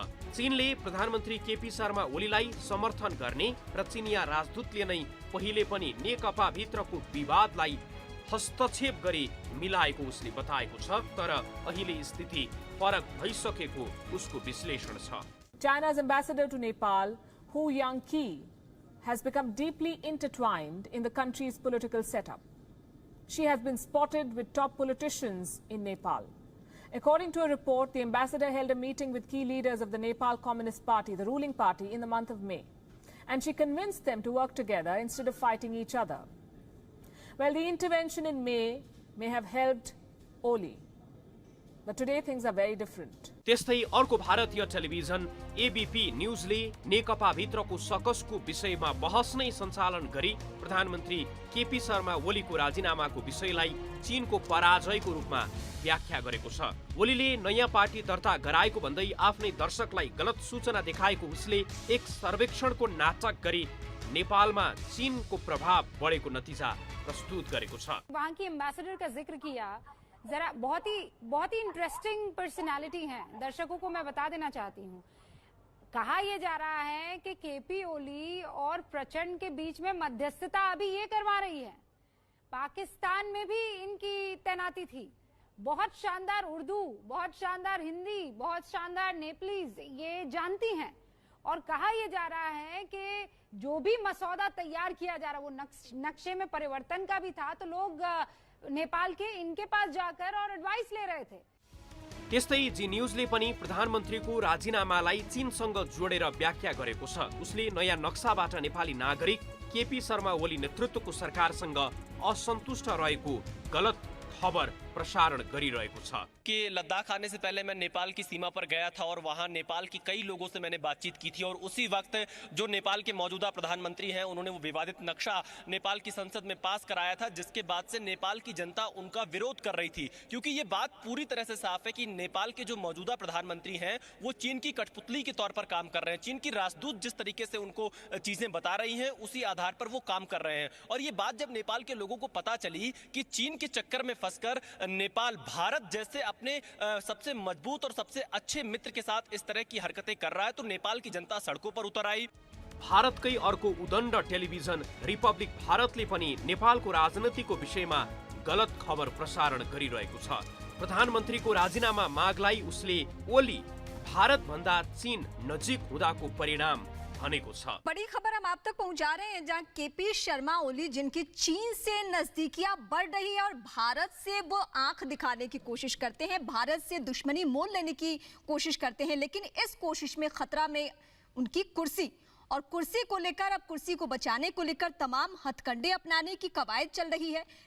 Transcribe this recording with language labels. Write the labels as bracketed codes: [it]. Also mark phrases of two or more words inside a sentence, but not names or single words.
[ne] चीनले प्रधानमन्त्री केपी शर्मा ओलीलाई समर्थन गर्ने र चिनिया राजदूतले नै पहिले पनि नेकपा भित्रको विवादलाई हस्तक्षेप गरी मिलाएको उसले बताएको छ, तर अहिले स्थिति फरक भइसकेको उसको विश्लेषण छ। [en] China's ambassador to Nepal, Hu Yangqi, has become deeply intertwined in the country's political setup. She has been spotted with top politicians in Nepal. According to a report, the ambassador held a meeting with key leaders of the Nepal Communist Party, the ruling party, in the month of May, and she convinced them to work together instead of fighting each other. Well, the intervention in may have helped Oli, but today things are very different. [ne] त्यस्तै अर्को भारतीय टेलिभिजन एबीपी न्यूजले नेकपा भित्रको सकसको विषयमा बहस नै सञ्चालन गरी प्रधानमन्त्री केपी शर्मा ओलीको राजीनामाको विषयलाई चीनको पराजयको रूपमा व्याख्या गरेको छ। ओलीले नयाँ पार्टी दर्ता गराएको भन्दै आफ्नै दर्शकलाई गलत सूचना देखाएको उसले एक सर्वेक्षणको नाटक गरी नेपालमा चीनको प्रभाव बढेको नतिजा प्रस्तुत गरेको छ। [hi] वहाँ की एम्बेसडर का जिक्र किया, जरा बहुत ही [en] interesting personality [hi] हैं, दर्शकों को मैं बता देना चाहती हूँ। कहा यह जा रहा है कि केपी ओली और प्रचंड के बीच में मध्यस्थता अभी ये करवा रही है। पाकिस्तान में भी इनकी तैनाती थी। बहुत शानदार उर्दू, बहुत शानदार हिंदी, बहुत शानदार नेपालीज ये जानती हैं। और कहा यह जा रहा है कि जो भी मसौदा तैयार किया जा रहा है वो नक्शे में परिवर्तन का भी था, तो लोग नेपाल के इनके पास जाकर और एडवाइस ले रहे थे। [ne] त्यस्तै जी न्यूजले पनि प्रधानमन्त्रीको राजीनामालाई चीनसँग जोडेर व्याख्या गरेको छ। उसले नयाँ नक्साबाट नेपाली नागरिक केपी शर्मा ओली नेतृत्वको सरकारसँग असन्तुष्ट रहेको गलत खबर प्रसारण गरिरहेको छ [hi] कि लद्दाख आने से पहले मैं नेपाल की सीमा पर गया था और वहां नेपाल की कई लोगों से मैंने बातचीत की थी और उसी वक्त जो नेपाल के मौजूदा प्रधानमंत्री हैं उन्होंने वो विवादित नक्शा नेपाल की संसद में पास कराया था, जिसके बाद से नेपाल की जनता उनका विरोध कर रही थी, क्योंकि ये बात पूरी तरह से साफ है कि नेपाल के जो मौजूदा प्रधानमंत्री हैं वो चीन की कठपुतली के तौर पर काम कर रहे हैं। चीन की राजदूत जिस तरीके से उनको चीजें बता रही हैं उसी आधार पर वो काम कर रहे हैं। और ये बात जब नेपाल के लोगों को पता चली कि चीन के चक्कर में फंसकर नेपाल भारत जैसे अपने सबसे मजबूत और सबसे अच्छे मित्र के साथ इस तरह की हरकतें कर रहा है, तो नेपाल की जनता सड़कों पर उतर आई। [ne] भारतकै अर्को उदण्ड टेलिभिजन रिपब्लिक भारतले पनि नेपालको राजनीतिको विषयमा गलत खबर प्रसारण गरिरहेको छ। प्रधानमन्त्रीको राजीनामा मागलाई उसले ओली भारत भन्दा चीन नजिक हुँदाको परिणाम भनेको छ। [hi] बड़ी खबर हम आप तक पहुंचा रहे हैं, जहां केपी शर्मा ओली जिनकी चीन से नजदीकियां बढ़ रही है और भारत से वो आंख दिखाने की कोशिश करते हैं, भारत से दुश्मनी मोल लेने की कोशिश करते हैं, लेकिन इस कोशिश में खतरा में उनकी कुर्सी, और कुर्सी को लेकर, अब कुर्सी को बचाने को लेकर तमाम हथकंडे अपनाने की कवायद चल रही है।